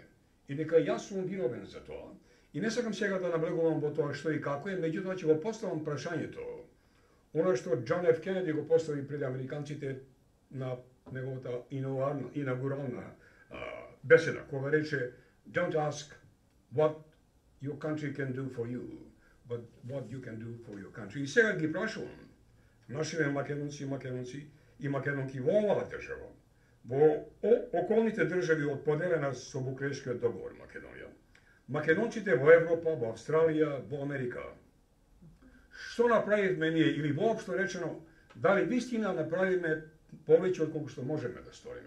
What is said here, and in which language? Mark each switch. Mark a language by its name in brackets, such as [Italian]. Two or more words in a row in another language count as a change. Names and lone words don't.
[Macedonian] И дека јас сум виновен за тоа. И не сакам сега да наблегувам во тоа што и како е, меѓутоа ќе го поставам прашањето, она што Џон Ф. Кенеди го постави пред американците на неговата инаугурална беседа, кога рече [English] "Don't ask what your country can do for you, but what you can do for your country." [Macedonian] И сега ги прашувам нашите македонци и македонки во оваа држава, во околните држави од поделена со Букурешкиот договор Македонија, македонците во Европа, во Австралија, во Америка. Што направивме ние, или воопшто речено, дали вистина направиме повеќе од колку што можеме да сториме?